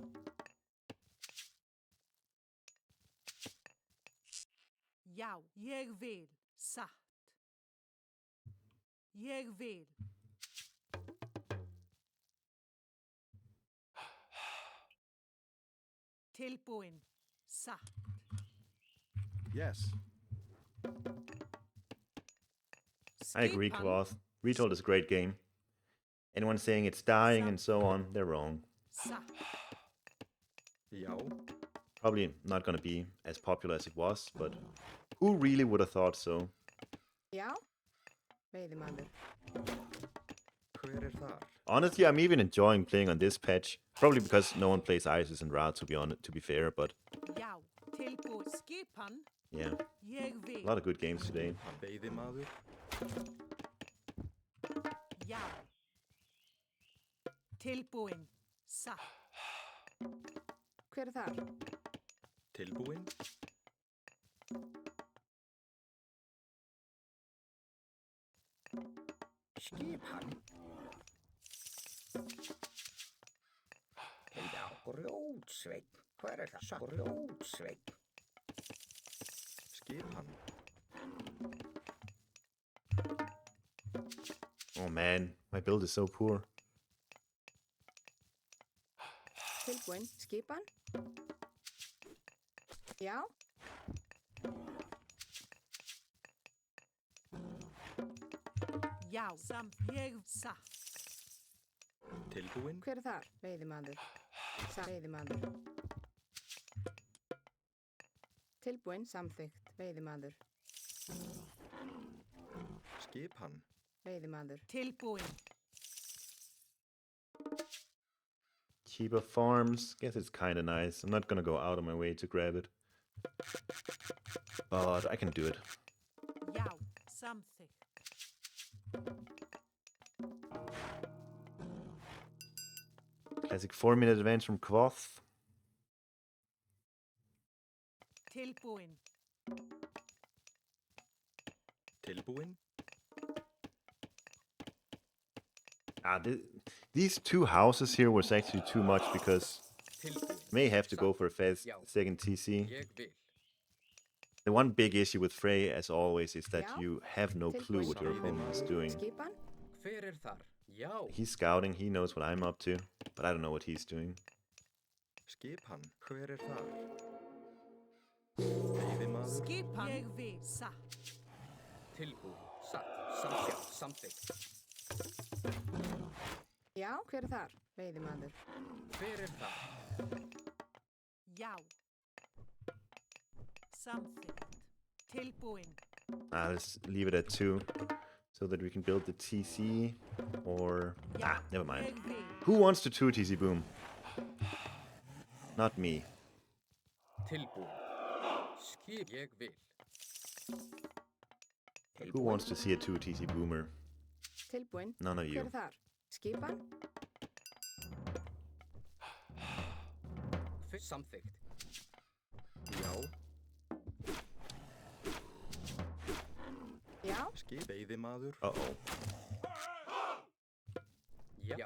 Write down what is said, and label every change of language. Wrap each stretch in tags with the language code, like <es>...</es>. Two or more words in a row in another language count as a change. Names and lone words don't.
<is>Já. Ég vil. Satt. Ég vil. Tilbúin. Satt.</is> <en>Yes. I agree,</en> <is>Skipan.</is> <en>Cloth. Retold is a great game. Anyone saying it's dying and so on, they're wrong.</en> <is>Satt. Já.</is> <en>Probably not gonna be as popular as it was, but who really would have thought so?</en> <is>Já. Veiðimaður. Hver er þar?</is> <en>Honestly, I'm even enjoying playing on this patch. Probably because no one plays Isis and Ra, to be fair, but</en> <is>Já. Tilbúin. Skipan.</is> <en>yeah,</en> <is>Ég</is> <en>a</en> <is>vil.</is> <en>lot of good games today.</en> <is>Veiðimaður. Já. Tilbúin. Satt. Hver er þar? Tilbúin. Skipan. Heiða grjótsveinn. Hver er það? Grjótsveinn. Skipan.</is> <en>Oh man, my build is so poor.</en> <is>Tilbúin. Skipan. Já. Já. Ég. Satt. Tilbúin. Hver er þar? Veiðimaður. Sam veiðimaður. Tilbúin. Samþykkt. Veiðimaður. Skipan. Veiðimaður. Tilbúin.</is> <en>Cheaper farms. Guess it's kinda nice. I'm not gonna go out of my way to grab it. But I can do it.</en> <is>Já. Samþykkt.</is> <en>Classic 4-minute advance from Quoth.</en> <is>Tilbúin. Tilbúin.</is> <en>These two houses here was actually too much because</en> <is>Tilbúin.</is> <en>may have to go for a fast</en> <is>Já.</is> <en>second TC.</en> <is>Ég vil.</is> <en>The one big issue with Frey, as always, is that</en> <is>Já.</is> <en>you have no clue what your opponent is doing.</en> <is>Skipan. Hver er þar? Já.</is> <en>He's scouting, he knows what I'm up to, but I don't know what he's doing.</en> <is>Skipan. Hver er þar? Veiðimaður. Skipan. Ég vil. Satt. Tilbúin. Satt. Samþykkt. Já, hver er þar? Veiðimaður. Hver er þar? Já. Samþykkt. Tilbúin.</is> <en>Let's leave it at 2, so that we can build the TC, or...</en> <is>Já.</is> <en>Never mind.</en> <is>Ég vil.</is> <en>Who wants to 2 TC boom? Not me.</en> <is>Tilbúin. Skip. Ég vil.</is> <en>Who wants to see a 2 TC boomer?</en> <is>Tilbúin.</is> <en>None of</en> <is>Hver</is> <en>you.</en> <is>er þar? Skipan. Samþykkt. Já. Já. Skip. Veiðimaður. Uh-oh. Já.</is>